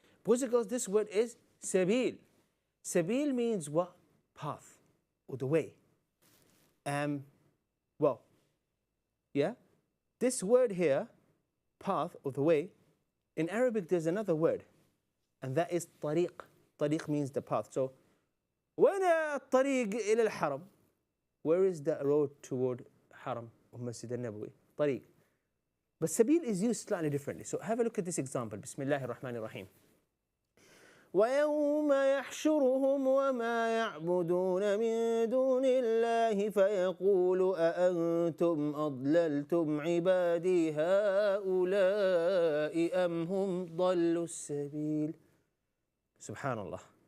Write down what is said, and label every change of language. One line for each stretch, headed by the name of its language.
English: Boys and girls, this word is Sabil. Sabil means what? Path, or the way. Well, yeah, this word here, path or the way, in Arabic there's another word, and that is tariq. Tariq means the path.
Arabic: So, وين الطريق إلى الحرم?
English: Where is the road toward Haram or Masjid al-Nabawi? Tariq. But Sabil is used slightly differently. So have a look at this example.
Arabic: Bismillahir Rahmanir Rahim. وَيَوْمَ يَحْشُرُهُمْ وَمَا يَعْبُدُونَ مِن دُونِ اللَّهِ فَيَقُولُ أَأَنْتُمْ أَضْلَلْتُمْ عِبَادِي هَؤُلَاءِ أَمْ هُمْ ضَلُّوا السَّبِيلِ. Subhanallah.